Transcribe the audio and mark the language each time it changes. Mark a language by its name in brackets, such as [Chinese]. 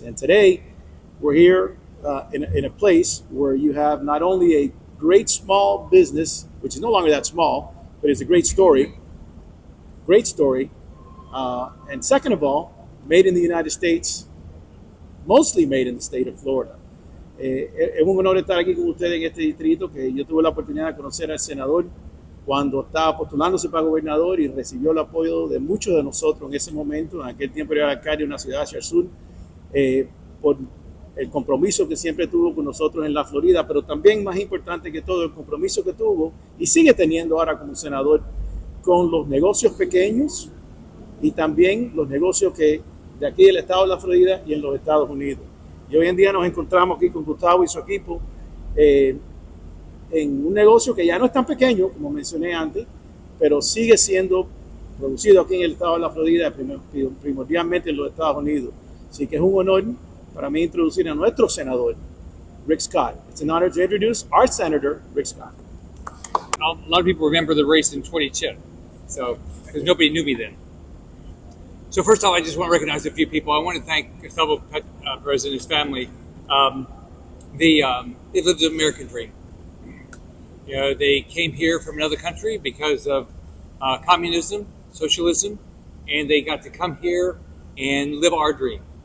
[English] And today, we're here in a place where you have not only a great small business, which is no longer that small, but it's a great story, and second of all, made in the United States, mostly made in the state of Florida. [Spanish] Es un honor estar aquí con ustedes en este distrito, que yo tuve la oportunidad de conocer al senador cuando estaba postulándose para gobernador y recibió el apoyo de muchos de nosotros en ese momento. En aquel tiempo era alcalde de una ciudad hacia el sur, por el compromiso que siempre tuvo con nosotros en la Florida, pero también más importante que todo, el compromiso que tuvo y sigue teniendo ahora como senador con los negocios pequeños y también los negocios que de aquí del estado de la Florida y en los Estados Unidos. Y hoy en día nos encontramos aquí con Gustavo y su equipo en un negocio que ya no es tan pequeño, como mencioné antes, pero sigue siendo producido aquí en el estado de la Florida, primordialmente en los Estados Unidos. Así que es un honor para mí introducir a nuestro senador, Rick Scott. [English] It's an honor to introduce our senator, Rick Scott. A lot of people remember the race in 2010, so because nobody knew me then. So first off, I just want to recognize a few people. I want to thank Gustavo Perez and his family. They lived the American dream. You know, they came here from another country because of communism, socialism, and they got to come here and live our dream.